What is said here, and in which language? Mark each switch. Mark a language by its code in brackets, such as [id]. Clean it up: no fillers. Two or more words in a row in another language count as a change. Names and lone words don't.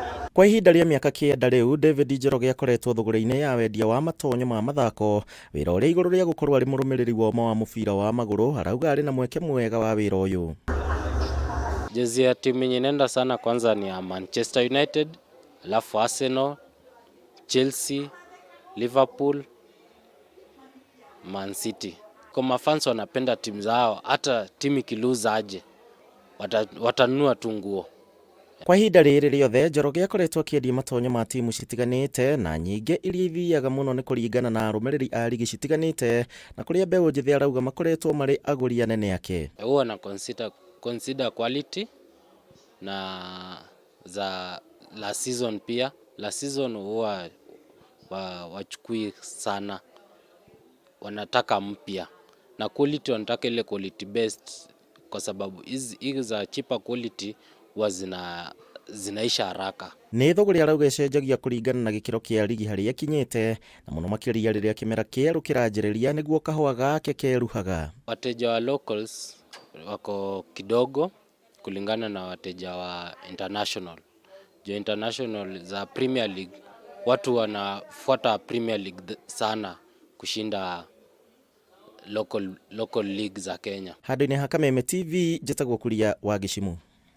[ki] Kwa ihinda rĩa mĩaka kenda rĩu, David Njoroge akoretwo thũgũrĩ-inĩ ya wendia wa matonyo ma Mathako, wĩra ũrĩa igũrũ rĩa gũkorwo arĩ mũrũmĩrĩri wa ũma wa mũbira wa magũrũ, arauga arĩ na mweke mwega wa wĩra ũyũ. [sw] Jezi ya timu yenye nenda sana kwanza ni ya Manchester United, alafu Arsenal, Chelsea, Liverpool, Man City. Kwa mafans wanapenda timu zao, hata timu ikiluza aje, watanunua tu nguo. [ki] Kwa ihinda rĩrĩ rĩothe, Njoroge akoretwo akĩendia matonyo ma timu citiganite na nyingĩ iria ithiaga mũno nĩ kũringana na arũmĩrĩri a rigi citiganite, na kũrĩa mbeũ njĩthĩ arauga makoretwo marĩ agũri anene ake. [sw] Huwa na [en] consider quality [sw] na za la season pia. La season huwa wachukui sana, wanataka mpya, na quality wanataka ile [en] quality best, [sw] kwa sababu hizi za [en] cheaper quality [sw] huwa zinaisha haraka. [ki] Nĩ thũgũrĩ arauga ĩcenjagia kũringana na gĩkĩro kĩa rigi harĩa kinyĩte, na mũno makĩria rĩrĩa kĩmera kĩerũ kĩranjĩrĩria nĩguo kahũa gake keruhaga. [sw] Wateja wa locals wako kidogo kulingana na wateja wa international. Jo international za Premier League, watu wanafuata Premier League sana kushinda [en] local league [sw] za Kenya. [ki] Handũ-inĩ ha Kameme TV, njĩtagwo Kuria wa Gĩcimu.